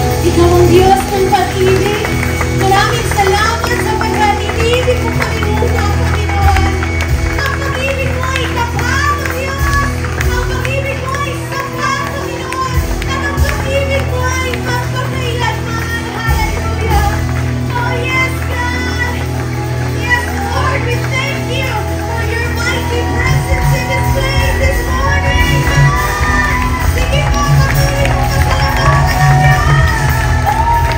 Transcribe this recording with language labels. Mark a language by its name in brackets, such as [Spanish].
[Filipino] Ikaw ang Diyos ng pag-ibig. Maraming salamat sa pagkatinibig mo, Panginoon, na Panginoon. Ang pag-ibig mo ay kapal, Diyos. Ang pag-ibig mo ay sapat, Panginoon. At ang pag-ibig mo ay magpakailanman. [English] Hallelujah. Oh, yes, God. Yes, Lord, we thank you for your mighty presence in this place this morning, God. [Filipino] Sige po, patuloy mo pasalamatan ang Diyos.